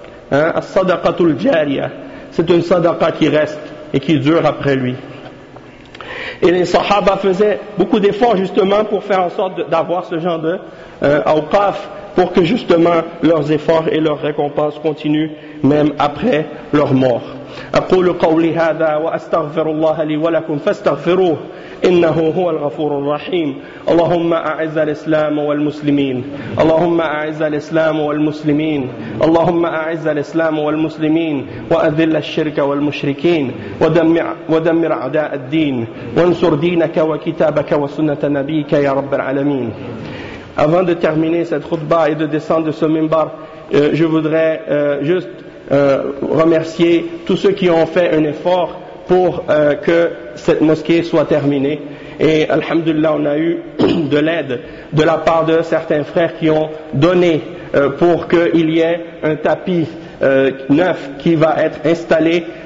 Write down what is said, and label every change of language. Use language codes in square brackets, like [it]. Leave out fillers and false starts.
[fr] As-sadaqatul jariya, c'est une sadaqa qui reste et qui dure après lui. Et les sahaba faisaient beaucoup d'efforts justement pour faire en sorte d'avoir ce genre de awqaf, pour que justement leurs efforts et leurs récompenses continuent même après leur mort. [ar] أقول قولي هذا وأستغفر الله لي ولكم فاستغفروه إنه هو الغفور الرحيم. اللهم أعز الإسلام والمسلمين. اللهم أعز الإسلام والمسلمين. اللهم أعز الإسلام والمسلمين وأذل الشرك والمشركين ودمر أعداء الدين وانصر دينك وكتابك وسنة نبيك يا رب العالمين. [fr] Avant de terminer cette khutba et de descendre de ce minbar, je voudrais juste remercier tous ceux qui ont fait un effort pour que cette mosquée soit terminée. Et alhamdulillah, on a eu de l'aide de la part de certains frères qui ont donné pour qu'il y ait un tapis neuf qui va être installé